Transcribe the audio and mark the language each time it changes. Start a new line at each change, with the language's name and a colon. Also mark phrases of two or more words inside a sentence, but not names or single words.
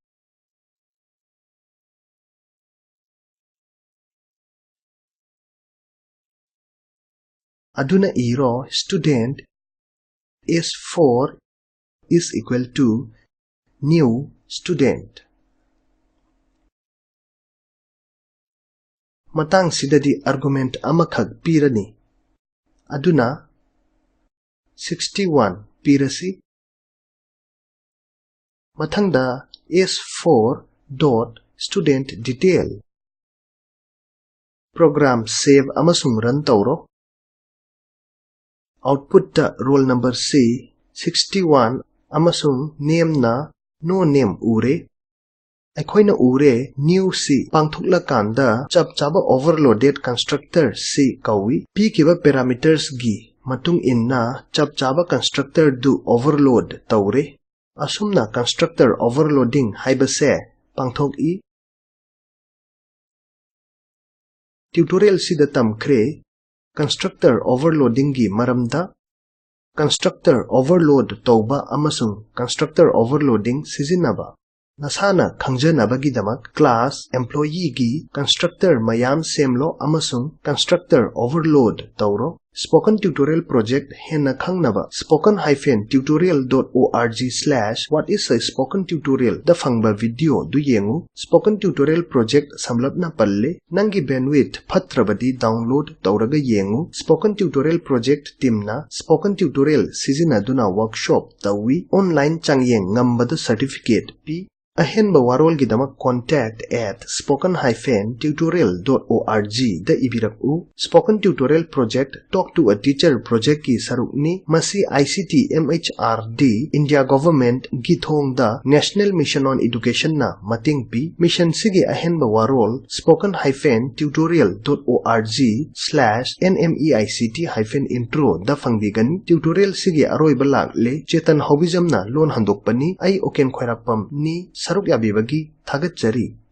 Manipuri: Aduna iro
English: student s4 is equal to new student.
Manipuri: Matang sidadi argument amakhag pirani. Aduna 61 pirasi.
English: Mathangda s4 dot student detail.
Manipuri: Program save amasung run tauro. Output da
English: roll number
Manipuri: C 61 amasung name na
English: no name
Manipuri: ure. Aikoina ure new C pangthukla kanda chap chaba
English: overloaded constructor
Manipuri: C kawi. P kiba parameters gi matung inna chap chaba constructor du overload taure. Asumna
English: constructor overloading
Manipuri: haibase pangthok I. Tutorial sida tamkre
English: constructor overloading
Manipuri: gi maramda
English: constructor overload
Manipuri: tauba amasung
English: constructor overloading
Manipuri: sizinaba. Nasana khangjanabagi-damak
English: class employee
Manipuri: gi constructor mayam semlo amasung
English: constructor overload
Manipuri: tauro.
English: Spoken tutorial project
Manipuri: henna khangnaba
English: spoken-tutorial.org/what is a spoken tutorial
Manipuri: da phangba video du yengu.
English: Spoken tutorial project
Manipuri: samlapna palle nangi bandwidth phatrabadi download tauraga yengu.
English: Spoken tutorial project
Manipuri: teamna
English: spoken tutorial
Manipuri: sizinaduna workshop tawi
English: online changyeng
Manipuri: ngambada certificate pi. Ahenba warol gidamak
English: contact at
Manipuri: spoken-tutorial.org da ibirak u.
English: Spoken tutorial project talk to a teacher project
Manipuri: ki sarukni masi
English: ICT MHRD India government
Manipuri: githong da
English: National Mission on Education
Manipuri: na mating pi. Mission sige ahenba warol spoken-tutorial.org/nmeict-intro da fangbigan. Tutorial sige aroy balak le chetan hobijam na lon handok pani ay oken khairakpam ni saruk yabibagi thagat jari.